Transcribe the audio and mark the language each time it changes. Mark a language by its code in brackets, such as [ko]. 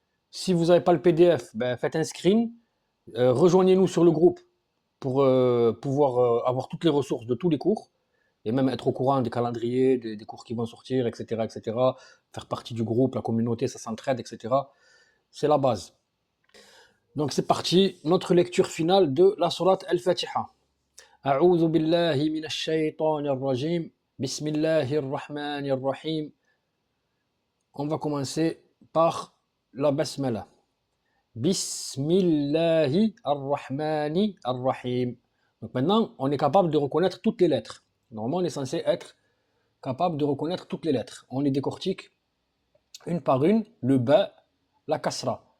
[fr] Si vous n'avez pas le PDF, ben faites un screen. Rejoignez-nous sur le groupe pour pouvoir avoir toutes les ressources de tous les cours et même être au courant des calendriers, des cours qui vont sortir, etc., etc. Faire partie du groupe, la communauté, ça s'entraide, etc. C'est la base. Donc c'est parti, notre lecture finale de la sourate Al-Fatiha. [ar] أعوذ بالله من الشيطان الرجيم بسم الله الرحمن الرحيم. [fr] On va commencer par la basmala. [ar] Bismillahi ar-Rahmani ar-Rahim. [fr] Donc maintenant, on est capable de reconnaître toutes les lettres. Normalement, on est censé être capable de reconnaître toutes les lettres. On les décortique une par une. Le ba, la kasra.